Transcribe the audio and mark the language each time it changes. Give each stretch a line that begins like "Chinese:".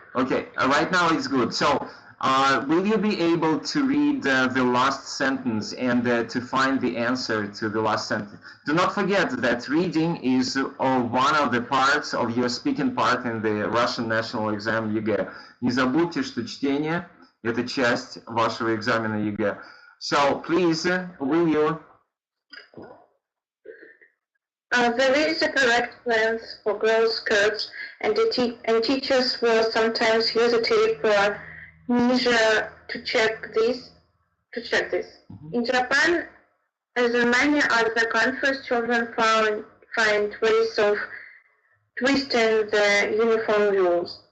English: Okay, right now it's good. So, will you be able to read the last sentence and to find the answer to the last sentence? Do not forget that reading is one of the parts of your speaking part in the Russian national exam ЕГЭ.
Russian: Не забудьте, что чтение – это часть вашего экзамена ЕГЭ.
English: So, please, will you? There is a correct length for girls' skirts, and teachers will sometimes use a tape or measure to check this. In Japan, as many other countries, children find ways of twisting the uniform rules.